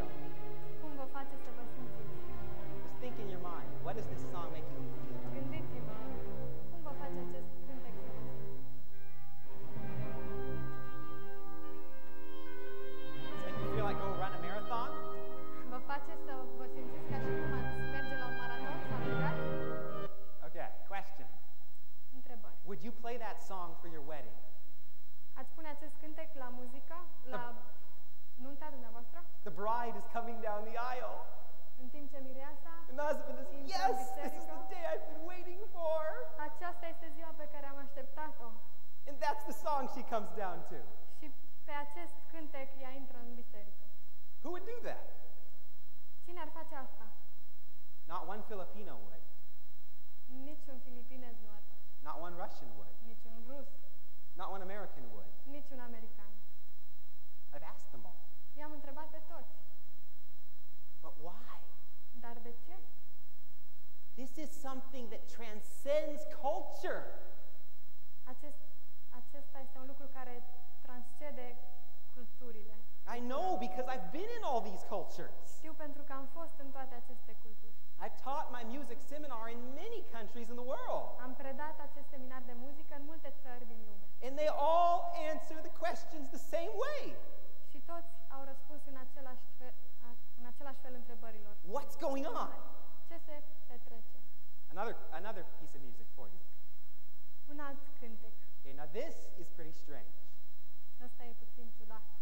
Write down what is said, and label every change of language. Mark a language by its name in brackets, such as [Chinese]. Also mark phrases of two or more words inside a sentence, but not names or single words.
[Romanian] Cum vă face să vă simțiți? [English] Just think in your mind. What is this song making you feel? [Romanian] Gândiți-vă, cum vă face acest cântec să vă simțiți? [English] Does it make you feel like go run a marathon? [Romanian] Vă face să vă simțiți ca și cum ați merge la un maraton sau alergat? [English] Okay, question. [Romanian] Întrebări. [English] Would you play that song for your wedding? [Romanian] Ați pune acest cântec la muzică, la nunta dumneavoastră, [English] The bride is coming down the aisle, [Romanian] în timp ce mireasa, [English] and the husband is, yes, this is the day I've been waiting for. [Romanian] aceasta este ziua pe care am așteptat-o. [English] And that's the song she comes down to. [Romanian] Și pe acest cântec ea intră în biserică. [English] Who would do that? [Romanian] Cine ar face asta? [English] Not one Filipino would. [Romanian] Niciun filipinez nu ar face. [English] Not one Russian would. [Romanian] Niciun rus, [English] Not one American would. [Romanian] niciun american. [English] I've asked them all. [Romanian] I-am întrebat pe toți. [English] But why? [Romanian] Dar de ce? [English] This is something that transcends culture. [Romanian] Acesta este un lucru care transcede culturile. [English] I know because I've been in all these cultures. [Romanian] Știu pentru că am fost în toate aceste culturi. [English] I've taught my music seminar in many countries in the world. [Romanian] Am predat acest seminar de muzică în multe țări din lume. [English] And they all answer the questions the same way. [Romanian] Și toți au răspuns în același fel întrebărilor. [English] What's going on? [Romanian] Ce se petrece? [English] Another piece of music for you. [Romanian] Un alt cântec. [English] Okay, now this is pretty strange. [Romanian] Ăsta e puțin ciudat.